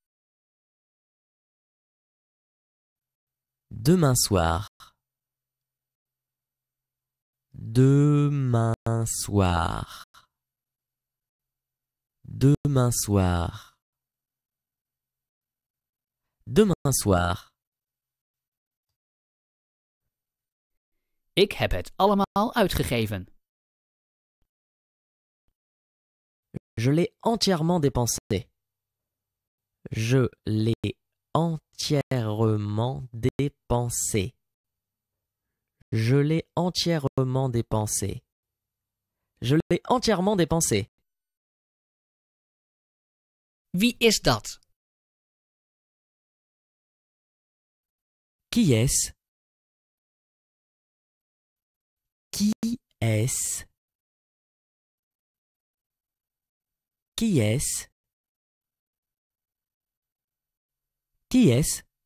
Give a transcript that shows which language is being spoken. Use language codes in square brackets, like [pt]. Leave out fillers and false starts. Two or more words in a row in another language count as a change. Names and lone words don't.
[fr] Demain soir. Demain soir. Demain soir. Demain soir. [nl] Ik heb het allemaal uitgegeven. [fr] Je l'ai entièrement dépensé. Je l'ai entièrement dépensé. Je l'ai entièrement dépensé. Je l'ai entièrement dépensé. [nl] Wie is dat? [fr] Qui est-ce? Qui est-ce? Qui est-ce? Qui est-ce?